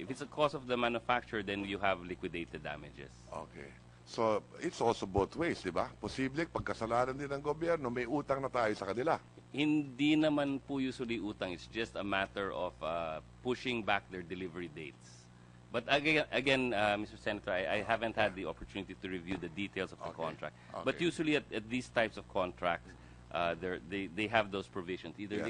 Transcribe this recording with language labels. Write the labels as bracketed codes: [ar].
[en] If it's the cost of the manufacturer, then you have liquidated damages. Okay. So, it's also both ways, [tl] di ba? Posible, pagkasalanan din ng gobyerno, may utang na tayo sa kanila. Hindi naman po usually utang. [en] It's just a matter of pushing back their delivery dates. But again, Mr. Senator, I haven't had the opportunity to review the details of the contract. But Okay. usually at these types of contracts, they have those provisions, either Yes,